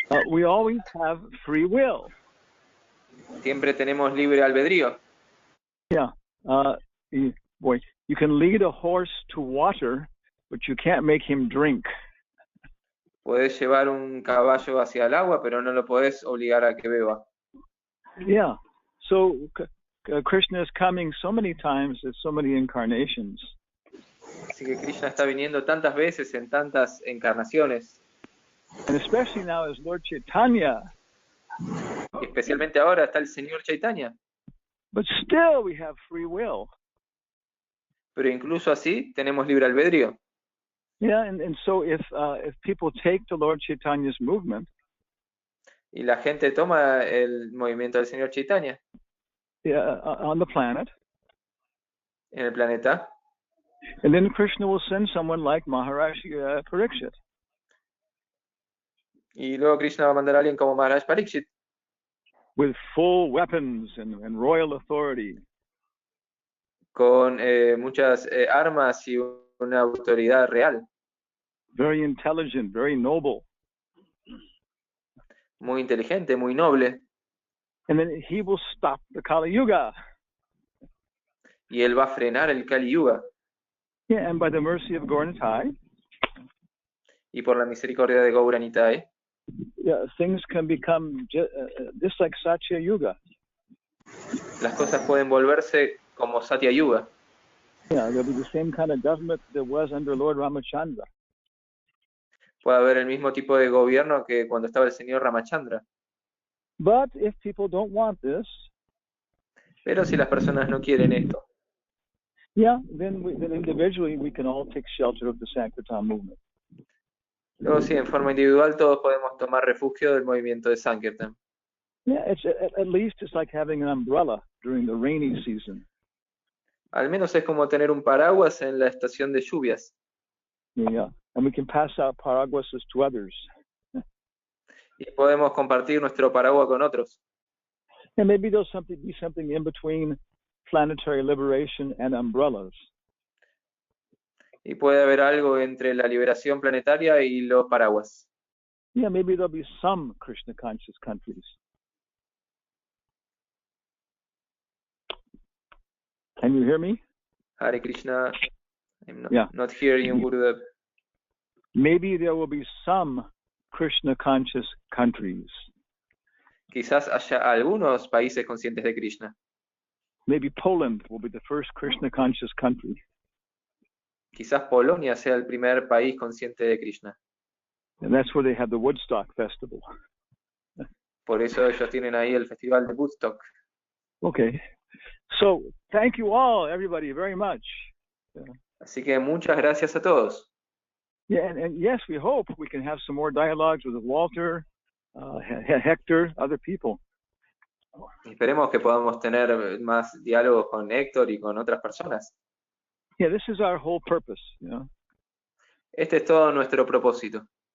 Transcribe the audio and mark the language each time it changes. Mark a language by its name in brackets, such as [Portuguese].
[English] We always have free will. [Spanish] Siempre tenemos libre albedrío. [English] Yeah. You can lead a horse to water, but you can't make him drink. [Spanish] Podés llevar un caballo hacia el agua, pero no lo podés obligar a que beba. [English] Yeah. So Krishna is coming so many times in so many incarnations. [Spanish] Así que Krishna está viniendo tantas veces en tantas encarnaciones. [English] And especially now as Lord Chaitanya. [Spanish] Especialmente ahora está el Señor Chaitanya. [English] But still we have free will. [Spanish] Pero incluso así tenemos libre albedrío. [English] Yeah, and so if people take to Lord Chaitanya's movement, [Spanish] y la gente toma el movimiento del Señor Chaitanya, [English] on the planet, [Spanish] en el planeta, [English] and then Krishna will send someone like Maharaj Parikshit. [Spanish] Y luego Krishna va a mandar a alguien como Maharaj Parikshit, [English] with full weapons and royal authority, [Spanish] con muchas armas y una autoridad real. [English] Very intelligent, very noble. [Spanish] Muy inteligente, muy noble. [English] And then he will stop the Kali Yuga. [Spanish] Y él va a frenar el Kali Yuga. [English] Yeah, and by the mercy of Gauranitai, [Spanish] y por la misericordia de Gauranitai, [English] yeah, things can become just like Satya Yuga. [Spanish] Las cosas pueden volverse como Satya Yuga. [English] Yeah, there'll be the same kind of government that was under Lord Ramachandra. [Spanish] Puede haber el mismo tipo de gobierno que cuando estaba el señor Ramachandra. [English] But if people don't want this, [Spanish] pero si las personas no quieren esto, [English] yeah, then individually we can all take shelter of the Sankirtan movement. [Spanish] Luego sí, en forma individual todos podemos tomar refugio del movimiento de Sankirtan. [English] Yeah, at least it's like having an umbrella during the rainy season. [Spanish] Al menos es como tener un paraguas en la estación de lluvias. [English] Yeah, and we can pass out paraguases to others. [Spanish] Y podemos compartir nuestro paraguas con otros. [English] And maybe there'll be something in between planetary liberation and umbrellas. [Spanish] Y puede haber algo entre la liberación planetaria y los paraguas. [English] Yeah, maybe there'll be some Krishna conscious countries. Can you hear me? Hare Krishna. I'm Yeah. not hearing you, Gurudev. Maybe there will be some Krishna conscious countries. [Spanish] Quizás haya algunos países conscientes de Krishna. [English] Maybe Poland will be the first Krishna conscious country. [Spanish] Quizás Polonia sea el primer país consciente de Krishna. [English] And that's where they have the Woodstock Festival. [Spanish] Por eso ellos tienen ahí el festival de Woodstock. [English] Okay. So, thank you all, everybody, very much. [Spanish] Así que muchas gracias a todos. [English] Yeah, and yes, we hope we can have some more dialogues with Walter, Hector, other people. [Spanish] Esperemos que podamos tener más diálogos con Héctor y con otras personas. [English] Yeah, this is our whole purpose, you know. [Spanish] Este es todo nuestro propósito.